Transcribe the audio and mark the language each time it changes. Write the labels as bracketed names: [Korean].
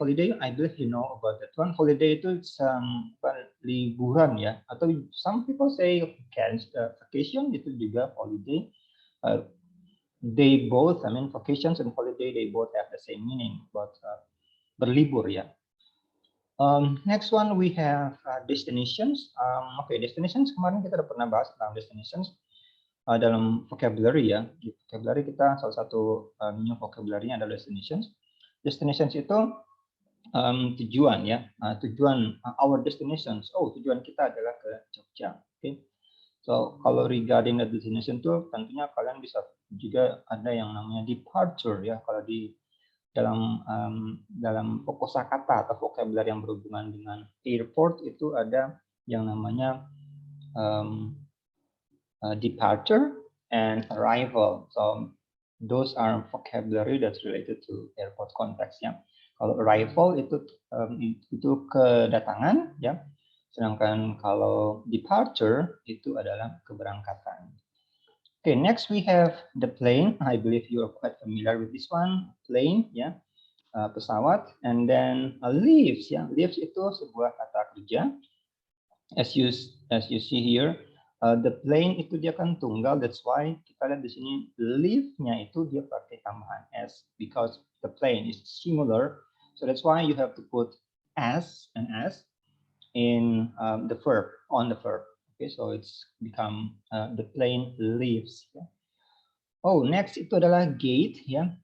[English] Holiday, I believe you know about that one. Holiday [Indonesian] itu liburan, ya, atau [English] some people say vacation itu juga holiday. They both, I mean, vacations and holiday, they both have the same meaning, but [Indonesian] berlibur, ya. [English] Next one we have destinations. [Indonesian] Okay, destinations kemarin kita udah pernah bahas tentang destinations dalam vocabulary, ya. Di vocabulary kita salah satu new vocabulary-nya adalah destinations. Destinations itu tujuan, ya. Tujuan, our destinations. Oh, tujuan kita adalah ke Jogja. Okay. So kalau [English] regarding the destination [Indonesian] itu tentunya kalian bisa juga ada yang namanya departure, ya. Kalau di dalam kosakata atau vocabulary yang berhubungan dengan airport itu ada yang namanya departure and arrival. [English] So those are vocabulary that's related to airport context, ya. [Indonesian] Kalau arrival itu kedatangan, ya. Sedangkan kalau departure itu adalah keberangkatan. [English] Okay, next we have the plane. I believe you are quite familiar with this one. Plane, ya, pesawat. And then leaves, ya. [Indonesian] Leaves itu sebuah kata kerja. [English] As you see here, the plane [Indonesian] itu dia kan tunggal. [English] That's why [Indonesian] kita lihat di sini [English] leave-nya itu dia pakai tambahan s because the plane is singular. So that's why you have to put s and s. in the verb, on the verb. Okay, so it's become the plane leaves. [Indonesian] Ya. Oh, next itu adalah gate ya.